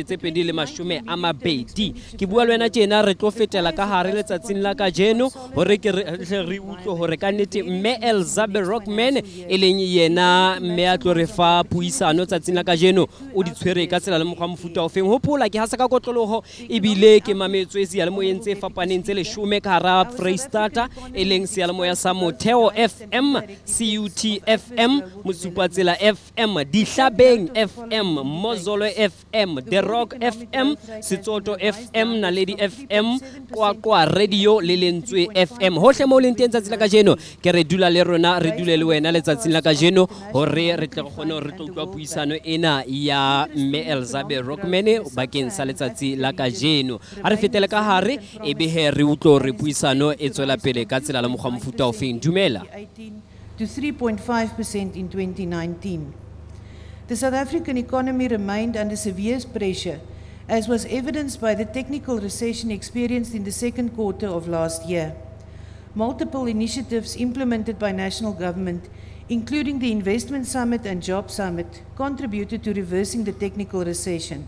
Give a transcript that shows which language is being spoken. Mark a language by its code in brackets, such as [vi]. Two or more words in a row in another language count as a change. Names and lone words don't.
[st] 2020 ke bua le wena tjena re tlo fetela ka hare letsatsing la kajeno hore ke re utlwe hore ka nnete mme Elizabeth Rockman e leng yena mme a tlo re fa puisano tsatsing la kajeno o di tshwere ka tsela le mokgwa mofuta o feng hopola ke hasa ka kotloloho ebile ke mametswe seyalemoyeng tse fapaneng tse 10 ka hara Freistata e leng seyalemoya sa Motheo FM, CUT FM, Musupatsela FM, Dihlabeng FM, Mozolo FM, The Rock FM, Sitsoto FM, Naledi FM, Kwa Radio le lentswe FM. Hohle mo leng teng tsatsing la kajeno ke re dula le rona re dule le wena letsatsing la kajeno hore re tle gone re tlo utlwa puisano ena ya mme Elizabeth Rockman bakeng sa letsatsi la kajeno. A re fetele ka hare e be he re utlwe re puisano e tswela pele ka tsela la mokgwa mofuta o feng. Dumela. [en] To 3.5% in 2019. The South African economy remained under severe pressure, as was evidenced by the technical recession experienced in the second quarter of last year. Multiple initiatives implemented by national government, including the Investment Summit and Job Summit, contributed to reversing the technical recession.